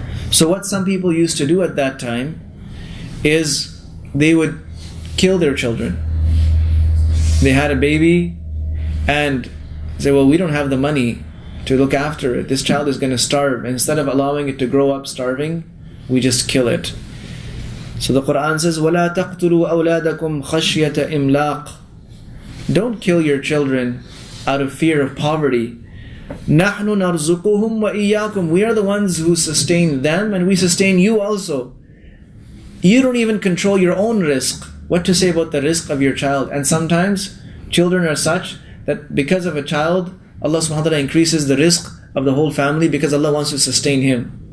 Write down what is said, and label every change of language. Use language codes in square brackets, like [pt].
[en] So what some people used to do at that time is they would kill their children. They had a baby and say, we don't have the money to look after it. This child is going to starve. And instead of allowing it to grow up starving, we just kill it. So the Quran says, [ar] وَلَا تَقْتُلُوا أَوْلَادَكُمْ خَشْيَةَ إِمْلَاقٍ. [en] Don't kill your children out of fear of poverty. [ar] نَحْنُ نَرْزُقُهُمْ وَإِيَّاكُمْ. [en] We are the ones who sustain them, and we sustain you also. You don't even control your own rizq. What to say about the rizq of your child? And sometimes children are such that because of a child, Allah subhanahu wa ta'ala increases the rizq of the whole family because Allah wants to sustain him.